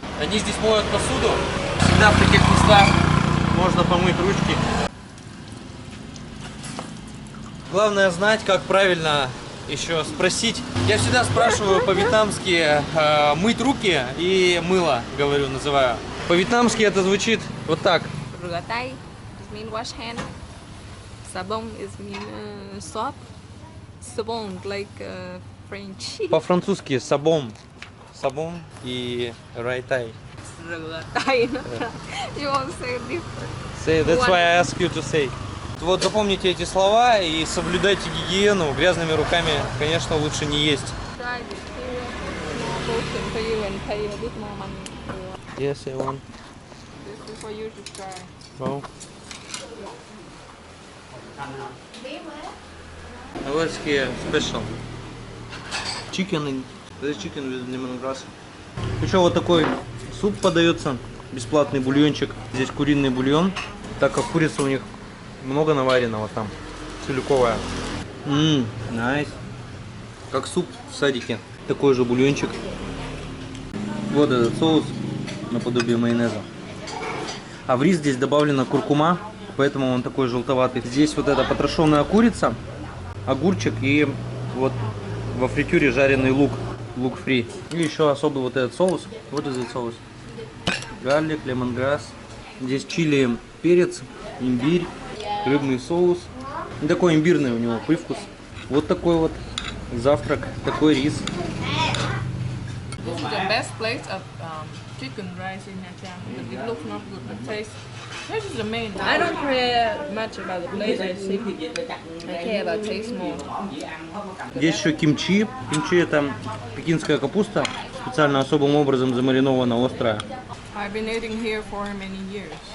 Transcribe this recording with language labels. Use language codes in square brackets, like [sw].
[ru] Они здесь моют посуду. Всегда в таких местах можно помыть ручки. Главное знать, как правильно еще спросить. Я всегда спрашиваю по-вьетнамски мыть руки и мыло, говорю, называю. По-вьетнамски это звучит вот так. [en] Rửa tay is mean wash hand. Sabon is mean soap. Sabon like French. [ru] По-французски сабом. Сабом и райтай. [en] Rửa tay. You won't say different. Say, that's why I ask you to say. [ru] Вот запомните эти слова и соблюдайте гигиену. Грязными руками, конечно, лучше не есть. [en] Try this here. More portion for you and pay a bit more money. Yes, I want. This is for you to try. Oh. What's here special? Chicken, this chicken with lemongrass. [ru] Еще вот такой суп подается, бесплатный бульончик. Здесь куриный бульон, так как курица у них много наваренного там, целиковая. [en] Nice. [ru] Как суп в садике. Такой же бульончик. Вот этот соус наподобие майонеза. А в рис здесь добавлена куркума, поэтому он такой желтоватый. Здесь вот эта потрошенная курица, огурчик и вот во фритюре жареный лук, лук фри. И еще особый вот этот соус. Вот этот соус. Гарлик, лемонграсс. Здесь чили, перец, имбирь, рыбный соус. И такой имбирный у него привкус. Вот такой вот завтрак, такой рис. [en] This is the best place of chicken rice in Nha Trang, but it looks not good, but taste. This is the main. I don't care much about the place I see. I care about taste more. [ru] Есть еще кимчи. Кимчи это пекинская капуста, специально особым образом замаринована, острая. [en] I've been eating here for many years.